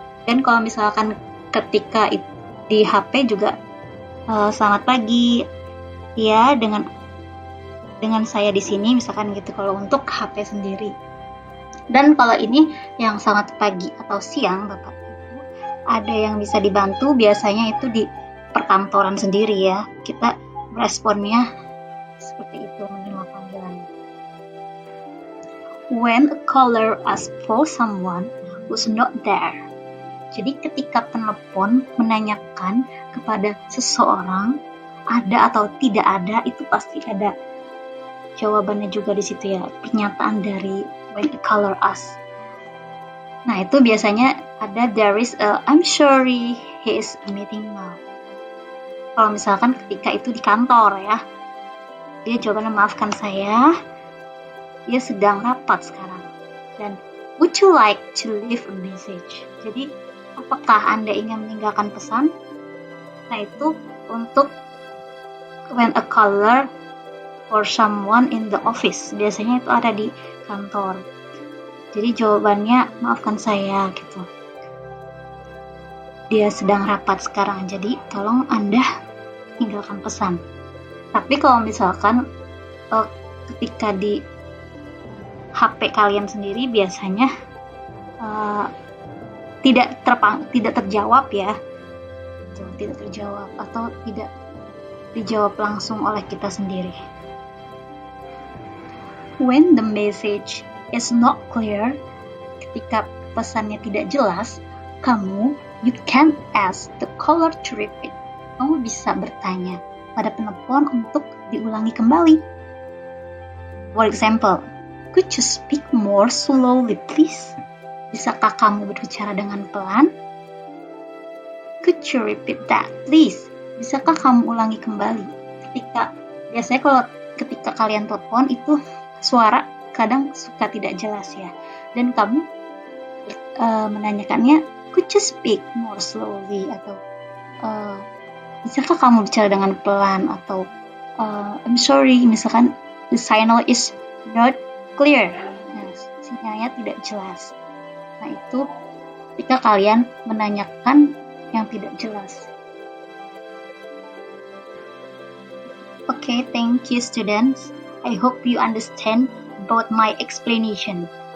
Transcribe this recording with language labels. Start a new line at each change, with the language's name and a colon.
Indonesian: Dan kalau misalkan ketika di HP juga selamat pagi ya, dengan saya di sini misalkan gitu kalau untuk HP sendiri. Dan kalau ini yang selamat pagi atau siang Bapak Ibu, ada yang bisa dibantu, biasanya itu di perkantoran sendiri ya, kita responnya seperti itu menerima panggilan.
English: When a caller asks for someone who's not there,
Indonesian: Jadi ketika penelepon menanyakan kepada seseorang ada atau tidak ada, itu pasti ada jawabannya juga di situ ya, pernyataan dari
English: when a caller asks.
Indonesian: Nah, itu biasanya ada
English: there is a I'm sorry he is meeting now.
Indonesian: Kalau misalkan ketika itu di kantor ya, dia jawabannya maafkan saya, dia sedang rapat sekarang. Dan
English: would you like to leave a message?
Indonesian: Jadi, apakah Anda ingin meninggalkan pesan? Nah, itu untuk
English: when a caller for someone in the office.
Indonesian: Biasanya itu ada di kantor. Jadi jawabannya maafkan saya gitu. Dia sedang rapat sekarang, jadi tolong Anda tinggalkan pesan. Tapi kalau misalkan ketika di HP kalian sendiri biasanya tidak terjawab ya, tidak terjawab atau tidak dijawab langsung oleh kita sendiri.
English: When the message is not clear,
Indonesian: ketika pesannya tidak jelas,
English: you can ask the caller to repeat.
Indonesian: Kamu bisa bertanya pada penelpon untuk diulangi kembali.
English: For example, could you speak more slowly please?
Indonesian: Bisakah kamu berbicara dengan pelan?
English: Could you repeat that please?
Indonesian: Bisakah kamu ulangi kembali? Biasanya kalau ketika kalian telepon itu suara kadang suka tidak jelas ya. Dan kamu menanyakannya,
English: could you speak more slowly?
Indonesian: Atau bisakah kamu bicara dengan pelan? Atau
English: I'm sorry,
Indonesian: misalkan
English: the signal is not clear.
Indonesian: Nah, sinyalnya tidak jelas. Nah, itu ketika kalian menanyakan yang tidak jelas.
English: Okay, thank you students. I hope you understand about my explanation.